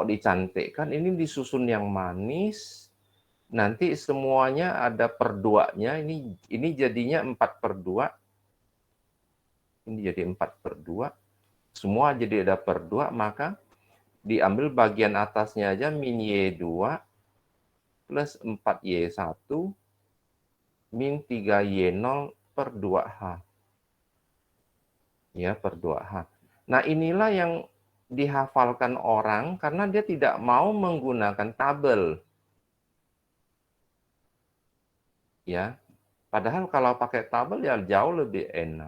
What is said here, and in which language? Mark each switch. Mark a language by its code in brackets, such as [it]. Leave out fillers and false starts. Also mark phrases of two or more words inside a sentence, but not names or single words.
[id] dicantikkan, ini disusun yang manis, nanti semuanya ada per 2-nya, ini jadinya 4/2, ini jadi 4/2, semua jadi ada per 2, maka diambil bagian atasnya aja min Y2 plus 4Y1 min 3Y0/2H. Ya, per 2H. Nah, inilah yang dihafalkan orang karena dia tidak mau menggunakan tabel. Ya, padahal kalau pakai tabel ya jauh lebih enak.